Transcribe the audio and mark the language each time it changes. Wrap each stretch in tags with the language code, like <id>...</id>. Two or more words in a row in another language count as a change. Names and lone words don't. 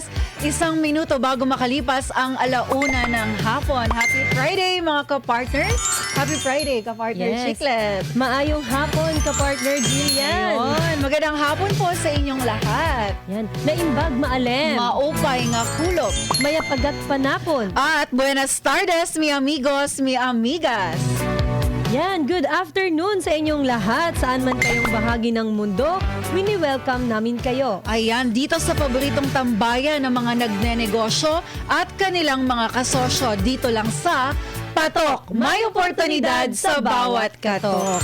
<tl>1 minuto bago makalipas ang alauna ng hapon.</tl> <en>Happy Friday</en> <tl>mga ka-partners!</tl> <en>Happy Friday,</en> <tl>ka-partner Chiclet!</tl> <ceb>Maayong hapon, ka-partner Jillian!</ceb> <tl>Ayun, magandang hapon po sa inyong lahat.</tl> <ilo>Yan. Naimbag maalem.</ilo> <war>Maupay nga kulog.</war> <pam>Mayapagat panapon.</pam> <es>At buenas tardes, mi amigos, mi amigas.</es> <tl>Yan,</tl> <en>good afternoon</en> <tl>sa inyong lahat. Saan man kayong bahagi ng mundo, wini-welcome namin kayo. Ayan, dito sa paboritong tambayan ng mga nagnenegosyo at kanilang mga kasosyo. Dito lang sa Patok, may oportunidad sa bawat katok.</tl>